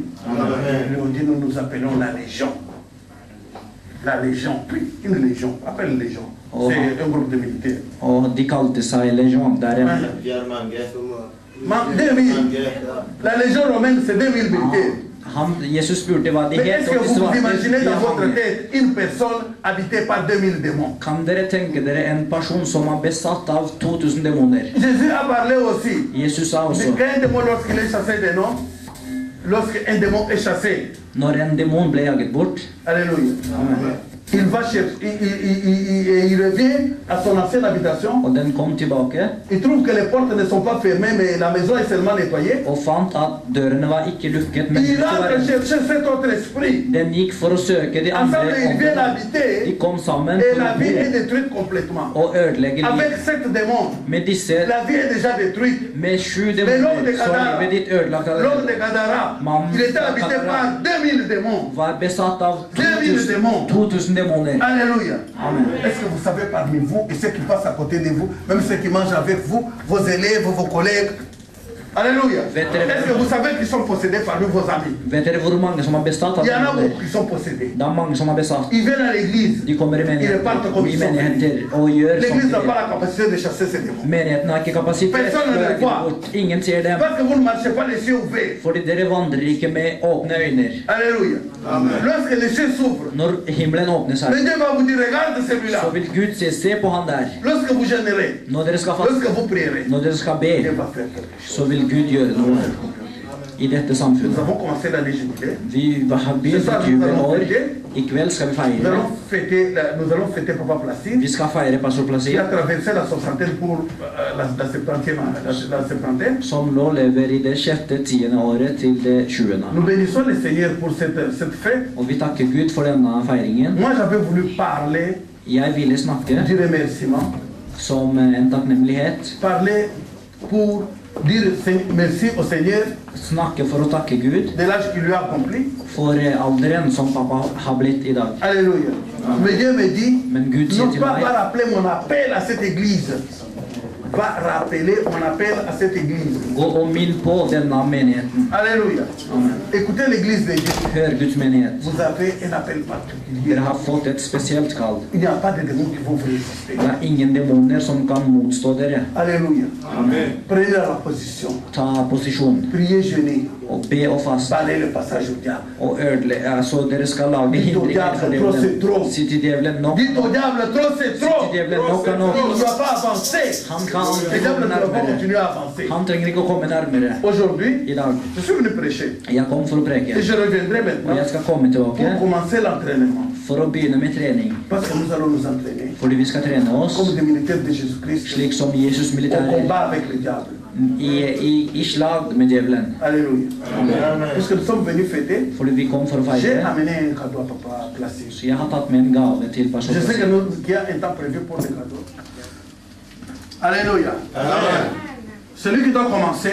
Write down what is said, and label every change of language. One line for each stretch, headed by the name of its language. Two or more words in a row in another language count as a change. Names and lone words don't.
French: Ils lui ont dit, nous nous appelons la Légion. La Légion, puis une Légion, appelle une Légion. Oh. C'est un groupe de militaires.
Norwegian: Og de kalte seg legion. Det er en,
French: Ma- 2000. La Légion romaine, c'est 2000 militaires.
Norwegian: Jesus spurte hva de
French: Mais
Norwegian: het,
French: est-ce que
Norwegian: og de
French: vous vous
Norwegian: svarte,
French: imaginez
Norwegian: de
French: dans votre
Norwegian: mange.
French: tête une personne habitée par 2000 démons?
Norwegian: Kan dere tenke dere en person som er besatt av 2000 demoner?
French: Jésus a parlé aussi.
Norwegian: Jesus sa også,
French: Qu'un démon, lorsqu'il est chassé des noms, lorsqu'un démon est chassé,
Norwegian: når en demon ble jaget bort,
French: Alléluia. Il va chercher, il revient à son ancienne habitation.
Norwegian: og den kom tilbake,
French: Il trouve que les portes ne sont pas fermées, mais la maison est seulement nettoyée.
Norwegian: og fant at dørene var ikke lukket, men
French: Il
Norwegian: huset
French: entre
Norwegian: var rent.
French: chercher cet autre esprit.
Norwegian: Den gikk for å søke de andre
French: Ensemble, ils viennent
Norwegian: åndene. De
French: habiter
Norwegian: kom sammen
French: et
Norwegian: for
French: la
Norwegian: å
French: vie est
Norwegian: bo
French: détruite complètement.
Norwegian: og ødelegge
French: Avec
Norwegian: liv.
French: 7 démons,
Norwegian: Med disse,
French: la vie est déjà détruite.
Norwegian: med 7
French: Mais l'homme de
Norwegian: demoner, så
French: Gadara,
Norwegian: er livet ditt ødelagt av
French: l'homme de
Norwegian: det.
French: Gadara,
Norwegian: Mannen
French: il était
Norwegian: fra
French: habité
Norwegian: Gadara
French: par 2000 démons.
Norwegian: var besatt av
French: 2000 démons.
Norwegian: 2000 demoner.
French: Alléluia. Amen. Est-ce que vous savez parmi vous et ceux qui passent à côté de vous, même ceux qui mangent avec vous, vos élèves, vos collègues? Alléluia. Est-ce que vous savez qu'ils sont possédés parmi vos amis?
Norwegian: Vet dere hvor mange som er besatt av
French: Il y en a
Norwegian: demoner?
French: beaucoup qui sont possédés.
Norwegian: Det er mange som er besatt.
French: Ils viennent à l'église.
Norwegian: De kommer i menigheter og gjør
French: L'église n'a
Norwegian: sånt.
French: pas la capacité de chasser ces démons.
Norwegian: Menigheten har ikke kapasitet til å jage dem bort. Ingen ser dem.
French: Parce que vous ne marchez pas les yeux ouverts.
Norwegian: Fordi dere vandrer ikke med åpne øyne.
French: Alléluia. Lorsque les cieux s'ouvrent,
Norwegian: Når himmelen åpner seg,
French: le Dieu va vous dire, regarde celui-là.
Norwegian: så vil Gud se på han der.
French: Lorsque vous gênerez,
Norwegian: Når dere skal faste,
French: lorsque vous prierez,
Norwegian: når dere skal
French: Dieu
Norwegian: be,
French: va faire quelque chose.
Norwegian: så vil Gud gjøre noe i dette
French: Nous
Norwegian: samfunnet.
French: avons commencé l'année jubilée.
Norwegian: Vi har begynt et jubelår. I kveld skal vi
French: Nous
Norwegian: feire.
French: allons fêter Papa Placide
Norwegian: Vi skal feire pastor
French: qui
Norwegian: Placide,
French: a traversé la soixantaine pour la septantaine.
Norwegian: som nå lever i det 6.-10. året til det 20.
French: Nous bénissons le Seigneur pour cette fête.
Norwegian: Og vi takker Gud for denne feiringen.
French: Moi, j'avais voulu parler
Norwegian: Jeg ville snakke
French: du remerciement,
Norwegian: som en takknemlighet.
French: parler pour dire merci au Seigneur
Norwegian: Snakke for å takke Gud
French: de l'âge qu'il lui a accompli.
Norwegian: for alderen som pappa har blitt i dag.
French: Alléluia. Mais Dieu me dit,
Norwegian: Men Gud sier
French: non
Norwegian: til
French: pas
Norwegian: meg,
French: va rappeler mon appel à cette église, va rappeler mon appel à cette église.
Norwegian: gå og minn på denne menigheten.
French: Alléluia. Amen. Écoutez l'église de Dieu.
Norwegian: Hør Guds menighet.
French: Vous avez un appel particulier.
Norwegian: Dere har fått et spesielt kall.
French: Il n'y a pas de démons qui vont vous résister.
Norwegian: Det er ingen demoner som kan motstå dere.
French: Alléluia. Amen. Prenez la position.
Norwegian: Ta posisjon
French: Priez, jeûnez.
Norwegian: og be og faste.
French: Balayez le passage au diable.
Norwegian: Og så dere skal lage hindringer for djevelen. Si til djevelen nok.
French: Dites au diable, trop c'est trop.
Norwegian: Si til djevelen nok er
French: Il
Norwegian: nok.
French: ne doit pas avancer.
Norwegian: Han kan
French: Le
Norwegian: aldri
French: diable
Norwegian: komme
French: ne doit pas
Norwegian: nærmere.
French: continuer à avancer.
Norwegian: Han trenger ikke å komme nærmere.
French: Aujourd'hui,
Norwegian: I dag.
French: je suis venu prêcher.
Norwegian: Jeg kom for å preke.
French: Et je reviendrai
Norwegian: Og
French: maintenant
Norwegian: jeg skal komme
French: pour
Norwegian: tilbake
French: commencer l'entraînement.
Norwegian: for å begynne med trening.
French: Parce que nous allons nous entraîner
Norwegian: Fordi vi skal trene oss
French: comme des militaires de Jésus-Christ
Norwegian: slik som Jesus
French: au
Norwegian: militære
French: combat avec le diable.
Norwegian: i slag med djevelen.
French: Alléluia. Puisque nous sommes venus fêter,
Norwegian: Fordi vi kom for å
French: j'ai
Norwegian: feire.
French: amené un cadeau à Papa Placide.
Norwegian: Så jeg har tatt med en gave til
French: Je sais
Norwegian: personen.
French: qu'il y a un temps prévu pour les cadeaux. Alléluia. Celui qui doit commencer,